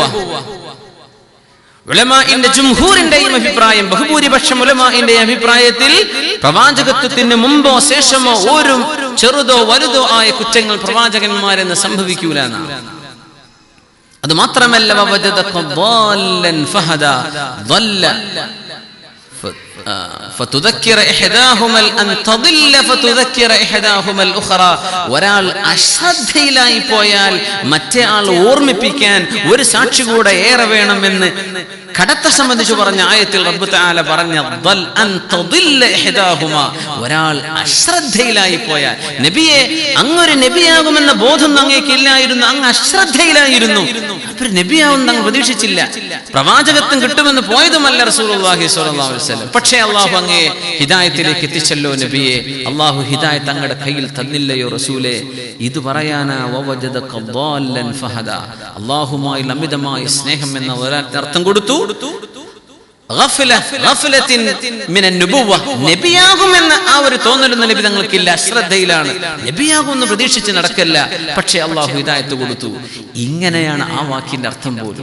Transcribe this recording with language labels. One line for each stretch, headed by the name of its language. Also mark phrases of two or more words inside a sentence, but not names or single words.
Malayalam: ഉലമാഇന്റെ ജംഹൂറിന്റെയും അഭിപ്രായം, ബഹുഭൂരിപക്ഷം ഉലമാഇന്റെ അഭിപ്രായത്തിൽ പ്രവാചകത്വത്തിന് മുമ്പോ ശേഷമോ ഒരു ചെറുതോ വലുതോ ആയ കുറ്റങ്ങൾ പ്രവാചകന്മാരെന്ന് സംഭവിക്കൂല എന്നാണ്. അത് മാത്രമല്ല,
Arabic: വവജദക ضالًا فهدى ضل فتذكر إحداهما أن تضل فتذكر إحداهما الأخرى.
Malayalam: ഒരാൾ അശ്രദ്ധയിലായി പോയാൽ മറ്റേ ആൾ ഓർമ്മിപ്പിക്കാൻ ഒരു സാക്ഷി കൂടെ ഏറെ വേണമെന്ന് കടത്തെ സംബന്ധിച്ച് പറഞ്ഞ ആയത്തിൽ
Arabic: رب تعالى
Malayalam: പറഞ്ഞ
Arabic: ضل أن تضل إحداهما.
Malayalam: ഒരാൾ അശ്രദ്ധയിലായി പോയാൽ, നബിയെ അങ്ങൊരു നബിയാകുമെന്ന ബോധം അങ്ങേക്ക് ഇല്ലായിരുന്നു, അങ്ങ് അശ്രദ്ധയിലായിരുന്നു, അപ്പോൾ നബിയാവും തങ്ങൾ പ്രതീക്ഷിച്ചില്ല, പ്രവാചകത്വം കിട്ടുമെന്ന് പോയതുമല്ല
Arabic: رسول الله صلى الله عليه وسلم.
Malayalam: പക്ഷേ അല്ലാഹു അങ്ങേ ഹിദായത്തിലേക്ക് എത്തിച്ചല്ലോ നബിയെ, അല്ലാഹു ഹിദായത്ത് അങ്ങയുടെ കയ്യിൽ തന്നില്ലയോ റസൂലേ. ഇത് പറയാനാ
Arabic: വവജദക ضالًا فهدى.
Malayalam: അല്ലാഹുമായി അമിതമായ സ്നേഹം എന്ന ഒരർത്ഥം കൊടുത്തു. നബിയാകുമെന്ന ആ ഒരു തോന്നലൊന്നും നബി തങ്ങൾക്കില്ല, അശ്രദ്ധയിലാണ്, നബിയാകുമെന്ന് പ്രതീക്ഷിച്ച് നടക്കല്ല. പക്ഷേ അള്ളാഹു ഹിദായത്ത് കൊടുത്തു. ഇങ്ങനെയാണ് ആ വാക്കിന്റെ അർത്ഥം പോലും.